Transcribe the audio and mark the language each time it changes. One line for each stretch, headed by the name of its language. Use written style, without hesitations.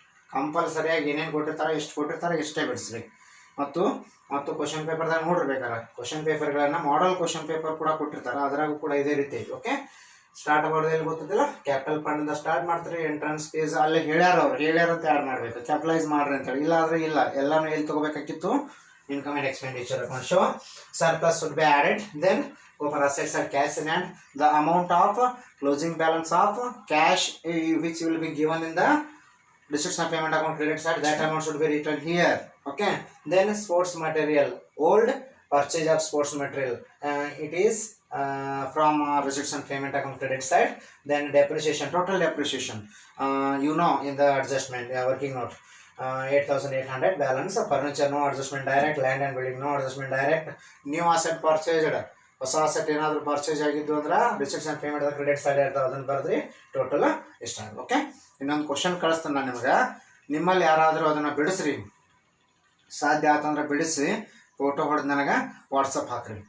Kannada: ಕಂಪಲ್ಸರಿಯಾಗಿ ಏನೇನು ಕೊಟ್ಟಿರ್ತಾರೆ, ಎಷ್ಟು ಕೊಟ್ಟಿರ್ತಾರೆ, ಎಷ್ಟೇ ಬಿಡಿಸ್ರಿ. ಮತ್ತು ಕ್ವಶನ್ ಪೇಪರ್ದಾಗ ನೋಡಿರ್ಬೇಕಾರೆ ಕ್ವಶನ್ ಪೇಪರ್ಗಳನ್ನು ಮಾಡೆಲ್ ಕ್ವಶನ್ ಪೇಪರ್ ಕೂಡ ಕೊಟ್ಟಿರ್ತಾರೆ. ಅದರಾಗೂ ಕೂಡ ಇದೇ ರೀತಿ. ಓಕೆ ಸ್ಟಾರ್ಟ್ ಮಾಡೋದೇನು ಗೊತ್ತಿಲ್ಲ, ಕ್ಯಾಪಿಟಲ್ ಫಂಡಿಂದ ಸ್ಟಾರ್ಟ್ ಮಾಡ್ತಾರೆ. ಎಂಟ್ರೆನ್ಸ್ ಫೀಸ್ ಅಲ್ಲಿ ಹೇಳ್ಯಾರ ಅಂತ ಆ್ಯಡ್ ಮಾಡಬೇಕು. ಕ್ಯಾಪಿಟಲೈಸ್ ಮಾಡ್ರಿ ಅಂತೇಳಿ. ಇಲ್ಲ ಆದರೆ ಇಲ್ಲ, ಎಲ್ಲಾನು ಎಲ್ಲಿ ತೊಗೋಬೇಕಾಗಿತ್ತು?
English: Income and expenditure account. Show surplus should be added. Then go for assets and cash in hand. The amount of closing balance of cash which will be given in the receipts and payment account credit side, that amount should be written here. Okay. Then sports material, old purchase of sports material, it is from receipts and payment account credit side. Then depreciation, total depreciation, in the adjustment working note, 8,800 balance. Furniture no adjustment direct, land and building no adjustment direct. New asset purchased,
Kannada: ಹೊಸ asset ಏನಾದರೂ purchase ಆಗಿದ್ದು ಅಂದ್ರೆ receipts and payment credit side ಇರ್ತಾವೆ, ಅದನ್ನು ಬರೆದ್ರಿ total ಇಷ್ಟ. Okay ಇನ್ನೊಂದು question ಕಳಿಸ್ತೀನಿ ನಾನು ನಿಮಗೆ. ನಿಮ್ಮಲ್ಲಿ ಯಾರಾದರೂ ಅದನ್ನು ಬಿಡಿಸ್ರಿ, ಸಾಧ್ಯ ಆತಂದ್ರೆ ಬಿಡಿಸಿ ಫೋಟೋ ಹೊಡೆದು ನನಗೆ ವಾಟ್ಸಪ್ ಹಾಕ್ರಿ.